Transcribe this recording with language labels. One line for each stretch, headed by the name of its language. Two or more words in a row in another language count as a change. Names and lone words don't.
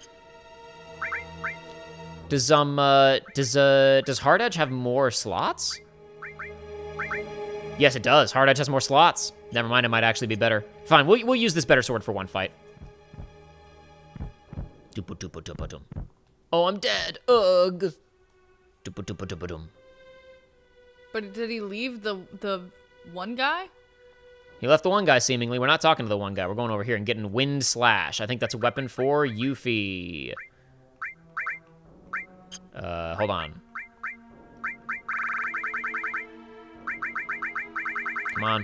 English: Does Hard Edge have more slots? Yes, it does. Hard Edge has more slots. Never mind, it might actually be better. Fine, we'll use this better sword for one fight. Oh, I'm dead. Ugh. Du-ba-du-ba-du-ba-dum. But did he leave the one guy? He left the one guy, seemingly. We're not talking to the one guy. We're going over here and getting Wind Slash. I think that's a weapon for Yuffie. Hold on. Come on.